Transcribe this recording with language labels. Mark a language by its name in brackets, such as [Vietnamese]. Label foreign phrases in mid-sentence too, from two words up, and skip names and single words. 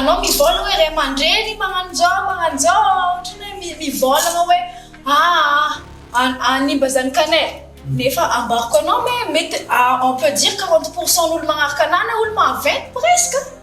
[Malagasy] anao mivolagna hoe ray aman-dreny magnano zao ohatrany hoe mivolagna hoe animba zanakanay nefa ambarako anao mety [French] on peut dire [Malagasy] 40% n'olo magnaraka anana olo maventy presque